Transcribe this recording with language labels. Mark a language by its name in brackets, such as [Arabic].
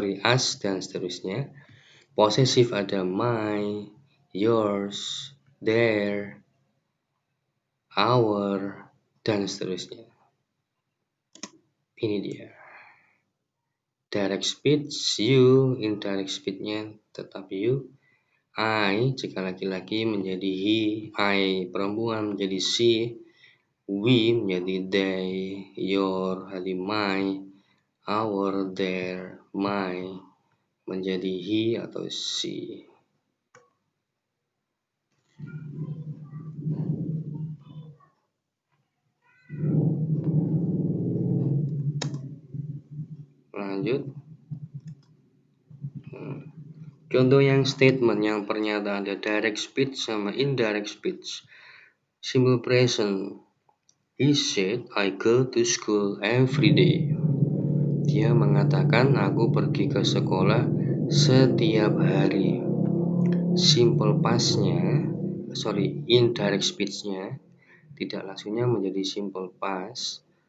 [Indonesian] Us, dan seterusnya. Posesif ada my, yours, their, our, dan seterusnya. Ini dia. Direct speech, you, indirect speech-nya tetap you. I, jika laki-laki menjadi he, I perempuan menjadi she, we menjadi they, your menjadi my, our, their, my menjadi he atau she. Lanjut. Contoh yang statement yang pernyataan ada direct speech sama indirect speech. Simple present. [English] He said, I go to school every day. [Indonesian] Dia mengatakan aku pergi ke sekolah setiap hari. Simple past-nya, indirect speech-nya tidak langsungnya menjadi simple past.